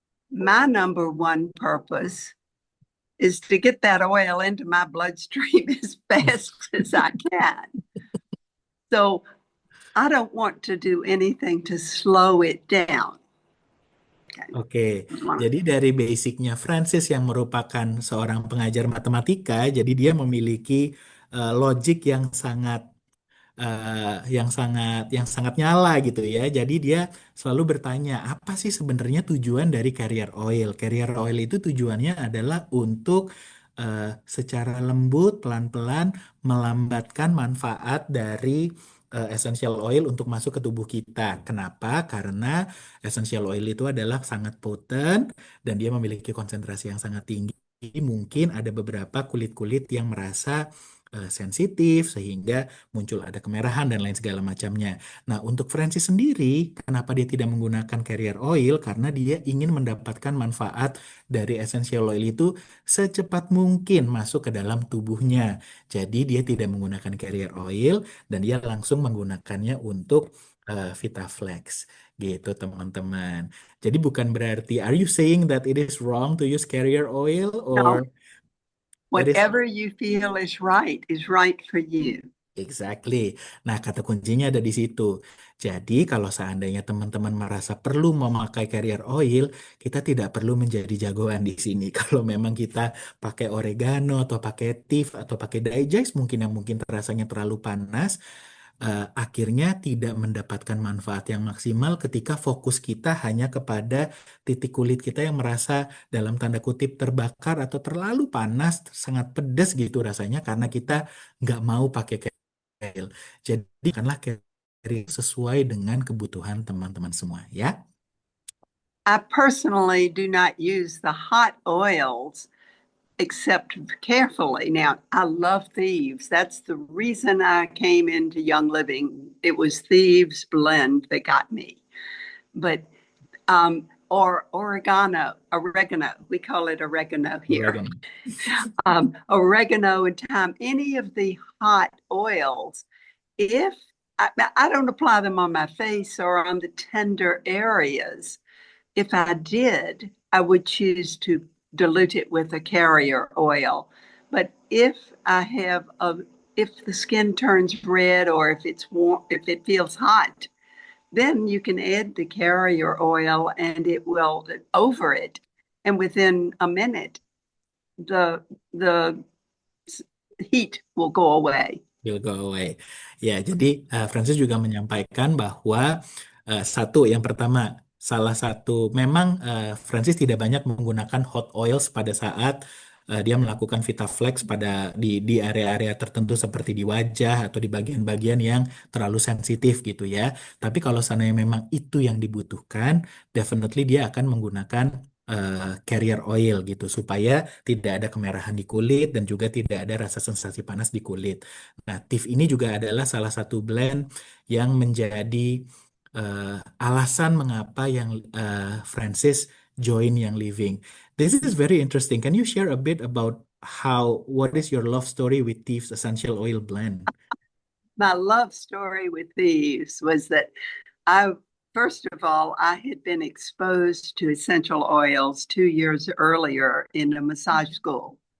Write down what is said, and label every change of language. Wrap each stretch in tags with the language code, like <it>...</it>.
<en>My number one purpose is to get that oil into my bloodstream as fast as I can. So I don't want to do anything to slow it down.</en> <id>Oke, jadi dari basicnya Francis yang merupakan seorang pengajar matematika, jadi dia memiliki logik yang sangat nyala gitu ya. Jadi dia selalu bertanya, apa sih sebenarnya tujuan dari carrier oil? Carrier oil itu tujuannya adalah untuk secara lembut, pelan-pelan melambatkan manfaat dari essential oil untuk masuk ke tubuh kita. Kenapa? Karena essential oil itu adalah sangat potent dan dia memiliki konsentrasi yang sangat tinggi. Mungkin ada beberapa kulit-kulit yang merasa sensitif sehingga muncul ada kemerahan dan lain segala macamnya. Nah, untuk Francis sendiri, kenapa dia tidak menggunakan carrier oil? Karena dia ingin mendapatkan manfaat dari essential oil itu secepat mungkin masuk ke dalam tubuhnya. Jadi dia tidak menggunakan carrier oil dan dia langsung menggunakannya untuk VitaFlex gitu teman-teman. Jadi bukan berarti</id> <en>are you saying that it is wrong to use carrier oil or No, it is whatever you feel is right for you.</en> <id>exactly. Nah, kata kuncinya ada di situ. Jadi, kalau seandainya teman-teman merasa perlu memakai carrier oil, kita tidak perlu menjadi jagoan di sini. Kalau memang kita pakai oregano atau pakai tea atau pakai digest mungkin yang mungkin rasanya terlalu panas, akhirnya tidak mendapatkan manfaat yang maksimal ketika fokus kita hanya kepada titik kulit kita yang merasa dalam tanda kutip terbakar atau terlalu panas, sangat pedas gitu rasanya karena kita nggak mau pakai carrier. Jadi kanlah carrier sesuai dengan kebutuhan teman-teman semua ya.</id> <en>I personally do not use the hot oils except carefully. Now, I love Thieves. That's the reason I came into Young Living. It was Thieves blend that got me. But or oregano. We call it oregano here. Oregano and thyme. Any of the hot oils. If I don't apply them on my face or on the tender areas. If I did, I would choose to dilute it with a carrier oil. But if the skin turns red or if it's warm, if it feels hot, then you can add the carrier oil and it will over it. And within a minute, the heat will go away. Will go away.</en> <id>Ya, jadi Francis juga menyampaikan bahwa satu, yang pertama, salah satu memang Francis tidak banyak menggunakan hot oils pada saat dia melakukan VitaFlex di area-area tertentu seperti di wajah atau di bagian-bagian yang terlalu sensitif gitu ya. Tapi kalau seandainya memang itu yang dibutuhkan, definitely dia akan menggunakan carrier oil gitu supaya tidak ada kemerahan di kulit dan juga tidak ada rasa sensasi panas di kulit. Nah, TIF ini juga adalah salah satu blend yang menjadi alasan mengapa yang Francis join Young Living.</id> <en>This is very interesting. Can you share a bit about what is your love story with TIF's essential oil blend? My love story with Thieves was that first of all, I had been exposed to essential oils 2 years earlier in a massage school.</en>